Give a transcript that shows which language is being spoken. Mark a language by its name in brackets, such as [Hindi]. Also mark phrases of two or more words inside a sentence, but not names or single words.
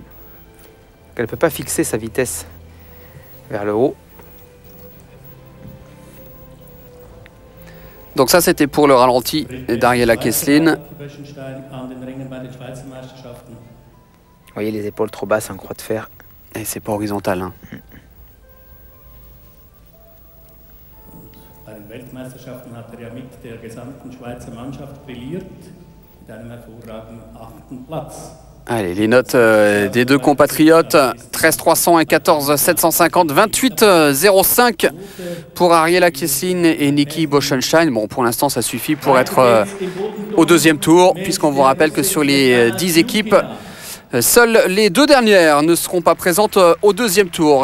[French] Elle ne peut pas fixer sa vitesse vers le haut. Donc ça, c'était pour le ralenti d'Ariela Kesslin. Vous voyez les épaules trop basses en croix de fer. Et c'est pas horizontal. Hein. [German] Bei den Weltmeisterschaften hat ja mit der gesamten Schweizer Mannschaft brilliert, mit einem hervorragenden 8. Platz. [French] Allez, les notes des deux compatriotes, 13 300 et 14 750, 28 05 pour Ariela Kesslin et Niki Boschenstein. Bon, pour l'instant, ça suffit pour être au deuxième tour, puisqu'on vous rappelle que sur les 10 équipes, seules les 2 dernières ne seront pas présentes au deuxième tour.